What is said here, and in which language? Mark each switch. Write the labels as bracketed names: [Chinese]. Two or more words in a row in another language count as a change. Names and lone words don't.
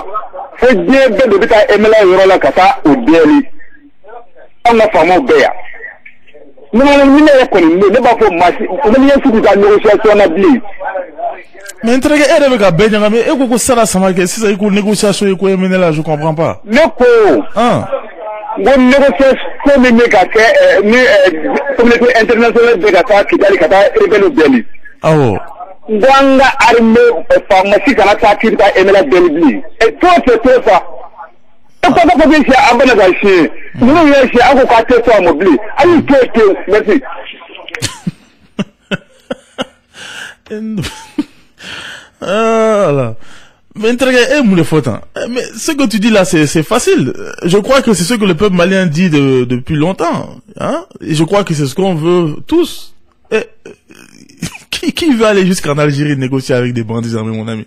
[Bambara] Fo diɲɛ bɛɛ de bɛ taa Emera yɔrɔ la ka taa o deeli. An ka faamaw bɛɛ yan. Ni ne yɛrɛ kɔni ne b'a fɔ maa si, ne ɲɛ sugu ka négociation na bilen. Mais n terikɛ, e yɛrɛ bɛ ka bɛɛ ɲagami. E ko Sada Samake sisan i ko négociation, i ko MNLA, [French] je comprends pas. [Bambara] Ne ko. N ko négociation min bɛ ka kɛ ni [French] communauté internationale [Bambara] bɛ ka taa Kigali ka taa rebelle deeli. Awɔ. N ko an ka armée faamasi kana taa k'i bɛ taa MNLA deeli bilen. [French] Tout c'est tout ça. [Bambara] E ko ko bɛ si an bɛna ka siɲɛ. Ninnu yɛrɛ siɲɛ an ko k'a tɛ to a ma bilen. Hali to ten, [French] merci. Voilà. Mais mais ce que tu dis là, c'est facile. Je crois que c'est ce que le peuple malien dit depuis longtemps. Hein? Et je crois que c'est ce qu'on veut tous. Qui veut aller jusqu'en Algérie négocier avec des bandits armés, mon ami?